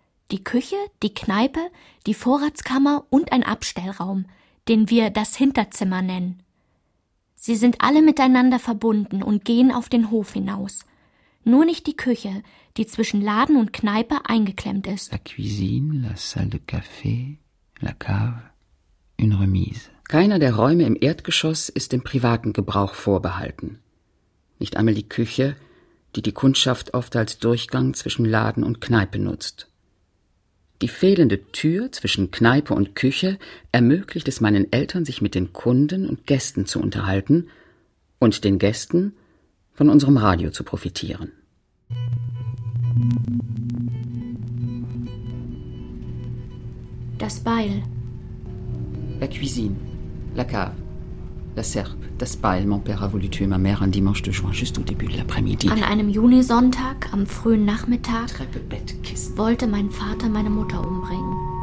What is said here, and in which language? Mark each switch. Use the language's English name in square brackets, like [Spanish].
[German] Die Küche, die Kneipe, die Vorratskammer und ein Abstellraum, den wir das Hinterzimmer nennen. Sie sind alle miteinander verbunden und gehen auf den Hof hinaus. Nur nicht die Küche, die zwischen Laden und Kneipe eingeklemmt ist. [French] La cuisine, la salle de café, la cave, une remise. [German] Keiner der Räume im Erdgeschoss ist dem privaten Gebrauch vorbehalten. Nicht einmal die Küche, die die Kundschaft oft als Durchgang zwischen Laden und Kneipe nutzt. Die fehlende Tür zwischen Kneipe und Küche ermöglicht es meinen Eltern, sich mit den Kunden und Gästen zu unterhalten und den Gästen von unserem Radio zu profitieren. Das Beil. [French] La cuisine, la cave, la serpe, [German] das Beil, [French] mon père a voulu tuer ma mère un dimanche de juin, juste au début de l'après-midi. [German] An einem Junisonntag, am frühen Nachmittag, wollte mein Vater meine Mutter umbringen.